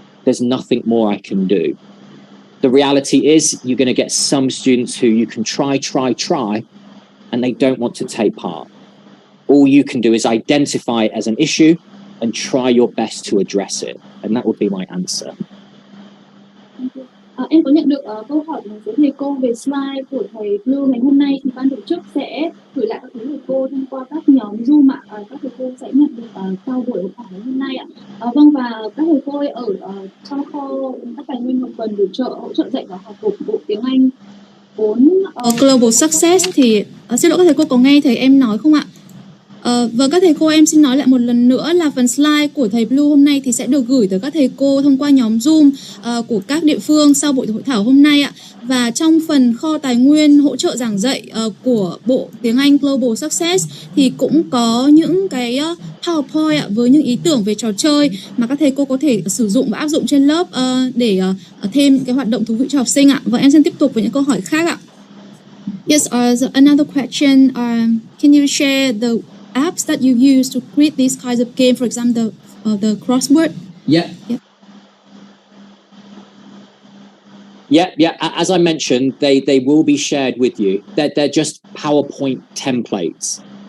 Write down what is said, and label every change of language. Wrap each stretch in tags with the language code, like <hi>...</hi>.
<en>There's nothing more I can do. The reality is you're going to get some students who you can try, and they don't want to take part. All you can do is identify it as an issue and try your best to address it. And that would be my answer.</en> <vi>Em có nhận được câu hỏi của một số thầy cô về slide của thầy Blue ngày hôm nay, thì ban tổ chức sẽ gửi lại các thầy cô thông qua các nhóm Zoom ạ. Các thầy cô sẽ nhận được sau buổi hội thảo ngày hôm nay ạ. Vâng, và các thầy cô ở trong kho các tài nguyên một phần hỗ trợ dạy và học của Bộ Tiếng Anh 4 Global Success thì xin lỗi các thầy cô có nghe thầy em nói không ạ? Vâng, các thầy cô em xin nói lại một lần nữa là phần slide của thầy Blue hôm nay thì sẽ được gửi tới các thầy cô thông qua nhóm Zoom của các địa phương sau buổi hội thảo hôm nay ạ. Và trong phần kho tài nguyên hỗ trợ giảng dạy của Bộ Tiếng Anh Global Success thì cũng có những cái PowerPoint ạ, với những ý tưởng về trò chơi mà các thầy cô có thể sử dụng và áp dụng trên lớp để thêm cái hoạt động thú vị cho học sinh ạ. Và em xin tiếp tục với những câu hỏi khác ạ.</vi> <en>Yes, another question. Can you share the apps that you use to create these kinds of games, for example, the crossword? Yeah. As I mentioned, they will be shared with you. They're just PowerPoint templates.</en>